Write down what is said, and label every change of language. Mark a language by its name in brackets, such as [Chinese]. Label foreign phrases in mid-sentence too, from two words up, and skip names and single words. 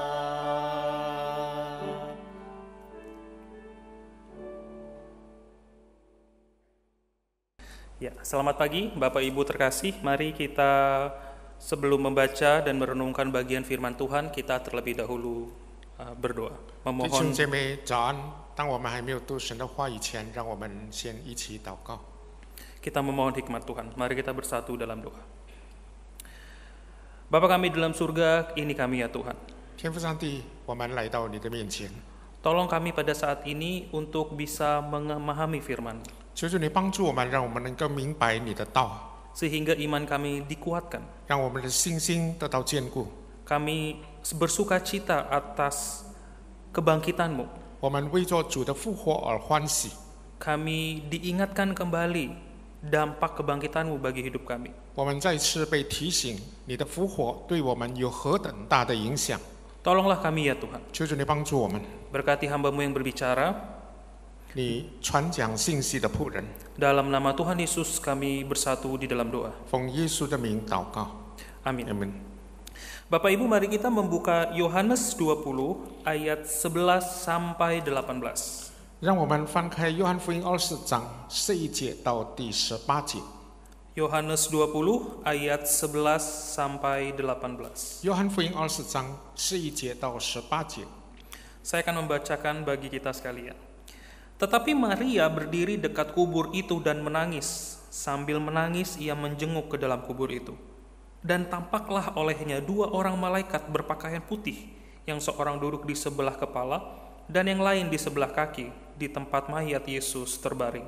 [Indonesian] Ya, selamat pagi Bapak Ibu terkasih. Mari kita sebelum membaca dan merenungkan bagian firman Tuhan, kita terlebih dahulu berdoa. [Chinese] 弟 [Indonesian] Memohon [Chinese] 兄姐妹早安。当我们还没有读神的话语前，让我们先一起祷告。 [Indonesian] kita memohon hikmat Tuhan. Mari kita bersatu dalam doa. Bapa kami dalam surga, ini kami ya Tuhan. [Chinese] 天父上帝，我们来到你的面前， [Indonesian] Tolong kami pada saat ini untuk bisa memahami firman, [Chinese] 求主你帮助我们，让我们能够明白你的道， [Indonesian] sehingga iman kami dikuatkan. [Chinese] 让我们的信心得到坚固。 [Indonesian] Kami bersuka cita atas kebangkitan-Mu. [Chinese] 我们为着主的复活而欢喜。 [Indonesian] Kami diingatkan kembali dampak kebangkitan-Mu bagi hidup kami. [Chinese] 我们再次被提醒，你的复活对我们有何等大的影响。 [Indonesian] Tolonglah kami ya Tuhan. [Chinese] 求主你帮助我们， [Indonesian] Berkati hamba-Mu yang berbicara. [Chinese] 你传讲信息的仆人， [Indonesian] Dalam nama Tuhan Yesus kami bersatu di dalam doa. [Chinese] 奉耶稣的名祷告， [Indonesian] Amin. [Chinese] 阿门。 [Indonesian] Bapak Ibu, mari kita membuka Yohanes 20 ayat 11 sampai 18. [Chinese] 让我们翻开约翰福音20章11节到第18节。 [Indonesian] Yohanes 20 ayat 11 sampai 18. [Chinese] 约翰福音20章11节到18节。 [Indonesian] Saya akan membacakan bagi kita sekalian. Tetapi Maria berdiri dekat kubur itu dan menangis. Sambil menangis ia menjenguk ke dalam kubur itu. Dan tampaklah olehnya 2 orang malaikat berpakaian putih, yang seorang duduk di sebelah kepala dan yang lain di sebelah kaki, di tempat mayat Yesus terbaring.